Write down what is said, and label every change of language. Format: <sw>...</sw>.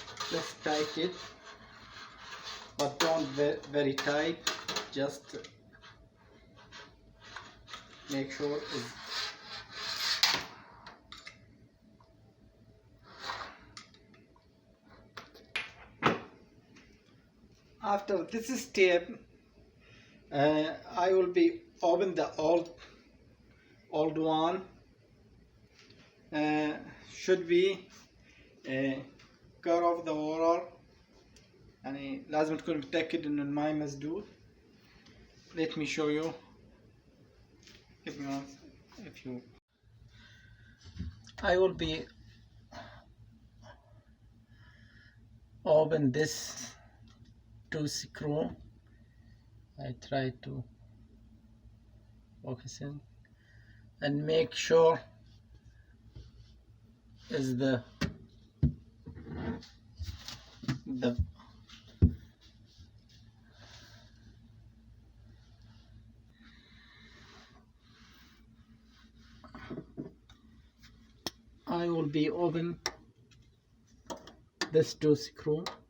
<en>Just tight it, but don't very tight, just make sure it's after this step. I will be open the old one. Should be cut off the water،</en> <ar>يعني لازم تكون متأكد إنه الماء مسدود.</ar> <en>Let me show you. If you I will be open this two screw. I try to focus in and make sure is the I will be open this two screw.</en>